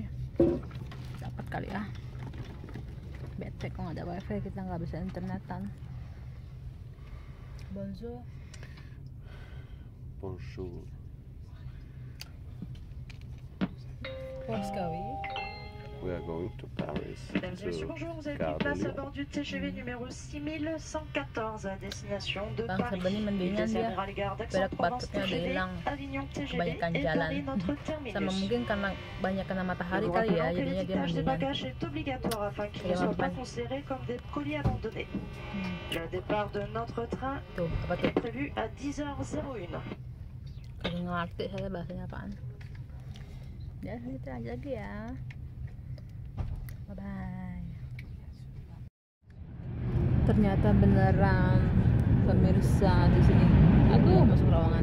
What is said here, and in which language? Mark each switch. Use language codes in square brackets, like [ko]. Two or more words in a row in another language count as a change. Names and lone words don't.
[id] Dapat kali ya. Bete kalau nggak ada wifi, kita nggak bisa internetan. [fr] Bonjour. Bonjour. [en] We are going to Paris. [fr] Mesdames et messieurs, bonjour, vous avez pris place à bord du TGV numéro 6114 à destination de Paris. Il descendra les gares d'Aix-en-Provence TGV, Avignon TGV et Paris notre terminus. [id] Sama mungkin karena banyak kena matahari kali ya, jadinya dia [fr] l'étiquetage des [id] mendingan. [fr] bagages est obligatoire afin qu'ils ne soient pas considérés comme des colis abandonnés. Le départ de notre train [id] Tuh, apa tuh? [fr] est prévu à 10h01. [id] Kagak ngerti saya bahasanya apaan. Ya, itu aja lagi ya. [en] Bye bye. [id] Ternyata beneran pemirsa di sini. Aduh, masuk ruangan.